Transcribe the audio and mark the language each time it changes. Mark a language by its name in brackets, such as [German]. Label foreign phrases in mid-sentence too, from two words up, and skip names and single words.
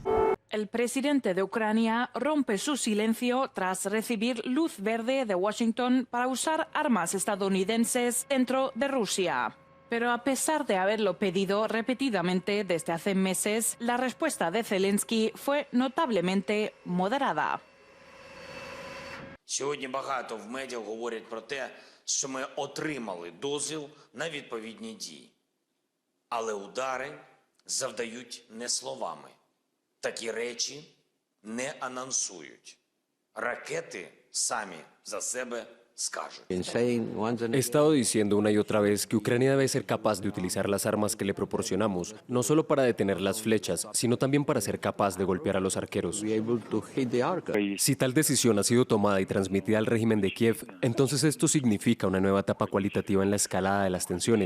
[Spanish] El presidente de Ucrania rompe su silencio tras recibir luz verde de Washington para usar armas estadounidenses dentro de Rusia. Pero a pesar de haberlo pedido repetidamente desde hace meses, la respuesta de Zelensky fue notablemente moderada. [Ukrainian] Сьогодні багато в медіа говорять про те, що ми отримали дозвіл на відповідні дії. Але удари завдають не словами. Такі речі не анонсують. Ракети самі за себе [Spanish] He estado diciendo una y otra vez que Ucrania debe ser capaz de utilizar las armas que le proporcionamos, no solo para detener las flechas, sino también para ser capaz de golpear a los arqueros. Si tal decisión ha sido tomada y transmitida al régimen de Kiev, entonces esto significa una nueva etapa cualitativa en la escalada de las tensiones.